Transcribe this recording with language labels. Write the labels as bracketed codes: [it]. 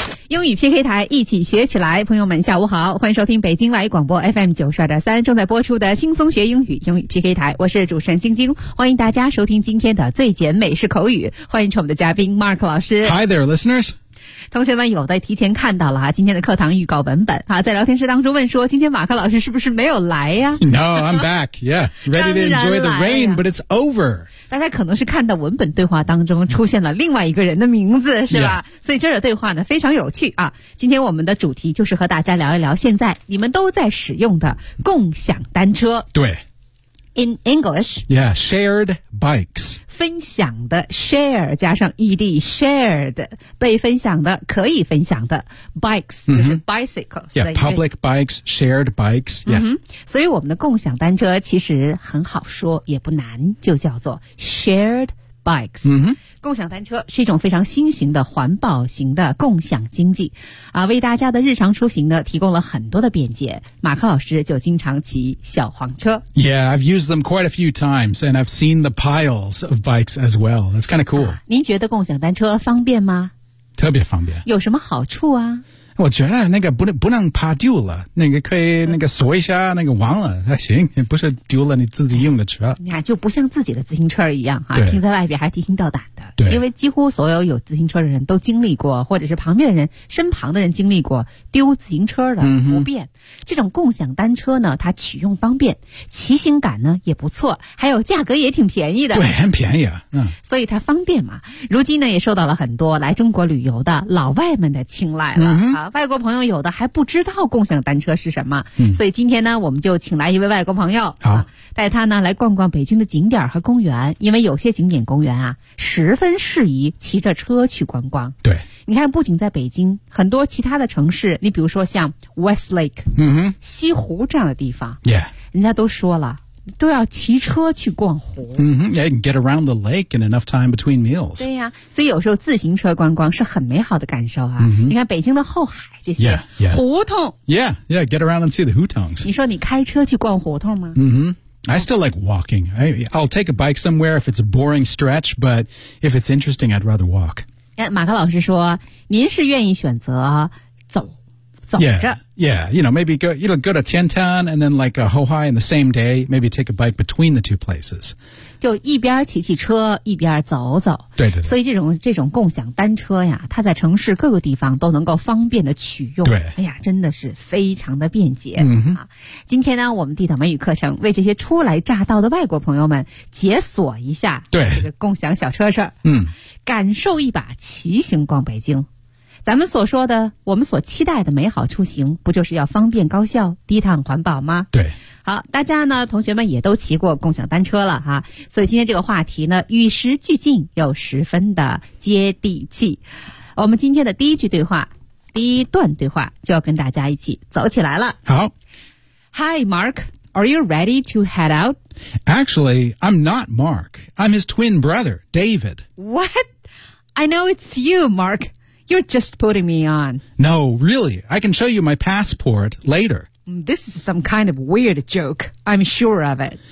[zh] 英语 PK 台，一起学起来。朋友们下午好，欢迎收听北京外语广播 FM92.3 正在播出的轻松学英语英语 PK 台，我是主持人晶晶，欢迎大家收听今天的最简美式口语，欢迎我们的嘉宾 Mark 老师。 [en] Hi there listeners。 [zh] 同学们有的提前看到了今天的课堂预告文本啊，在聊天室当中问说今天马克老师是不是没有来呀？ [en] No, I'm back. Yeah, ready to enjoy the rain, but it's over. [zh] 大家可能是看到文本对话当中出现了另外一个人的名字是吧、 yeah. 所以这个对话呢非常有趣啊。今天我们的主题就是和大家聊一聊现在你们都在使用的共享单车。对。 [en] In English. Yeah, shared bikes. [zh] 分享的 share 加上 ed shared 被分享的可以分享的 bikes、mm-hmm. 就是 bicycles [en] yeah public bikes shared bikes yeah、mm-hmm. [zh] 所以我们的共享单车其实很好说也不难就叫做 shared bikes、 mm-hmm. 共享单车是一种非常新型的环保型的共享经济啊，为大家的日常出行呢提供了很多的便捷。马克老师就经常骑小黄车。 [en] Yeah, I've used them quite a few times and I've seen the piles of bikes as well. That's kind of cool.、 [zh] 您觉得共享单车方便吗？特别方便。有什么好处啊？我觉得那个不能怕丢了，那个可以那个锁一下那个忘了还行，不是丢了你自己用的车。你看就不像自己的自行车一样啊，停在外边还提心吊胆的。对。因为几乎所有有自行车的人都经历过，或者是旁边的人身旁的人经历过丢自行车的不便、嗯。这种共享单车呢它取用方便，骑行感呢也不错，还有价格也挺便宜的。对，很便宜啊。嗯。所以它方便嘛，如今呢也受到了很多来中国旅游的老外们的青睐了。嗯外国朋友有的还不知道共享单车是什么、所以今天呢我们就请来一位外国朋友好、带他呢来逛逛北京的景点和公园，因为有些景点公园啊十分适宜骑着车去观光。对，你看不仅在北京，很多其他的城市，你比如说像 Westlake、西湖这样的地方、人家都说了都要骑车去逛湖。 [en] Yeah, get around the lake in enough time between meals. [zh] 对呀、所以有时候自行车观光是很美好的感受啊。你看北京的后海这些 胡同。 [en] Yeah, get around and see the hutongs. [zh] 你说你开车去逛胡同吗？ [en] I still like walking. I'll take a bike somewhere if it's a boring stretch, but if it's interesting, I'd rather walk. [zh] 马克老师说，您是愿意选择走。 [en] Yeah, you know, maybe go, you know, go to Tiantan and then like a Hohai in the same day, maybe take a bike between the two places. [zh] 就一边骑骑车一边走走。对对对。所以这种共享单车呀它在城市各个地方都能够方便的取用。对。哎呀真的是非常的便捷。今天呢我们地道美语课程为这些初来乍到的外国朋友们解锁一下。对。这个共享小车车。感受一把骑行逛北京。咱们所说的我们所期待的美好出行不就是要方便高效低碳环保吗？对。好，大家呢同学们也都骑过共享单车了哈、所以今天这个话题呢与时俱进又十分的接地气。我们今天的第一句对话第一段对话就要跟大家一起走起来了。好。 [en] Hi, Mark, are you ready to head out? Actually, I'm not Mark. I'm his twin brother, David. What? I know it's you, Mark. You're just putting me on. No, really. I can show you my passport later. This is some kind of weird joke. I'm sure of it.